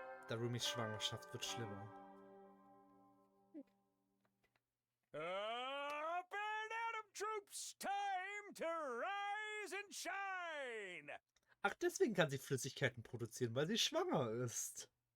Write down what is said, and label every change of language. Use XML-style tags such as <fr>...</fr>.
<de>Narumis Schwangerschaft wird schlimmer.</de> <en>Up and Atom Troops, time to rise and shine!</en> <de>Ach, deswegen kann sie Flüssigkeiten produzieren, weil sie schwanger ist.</de>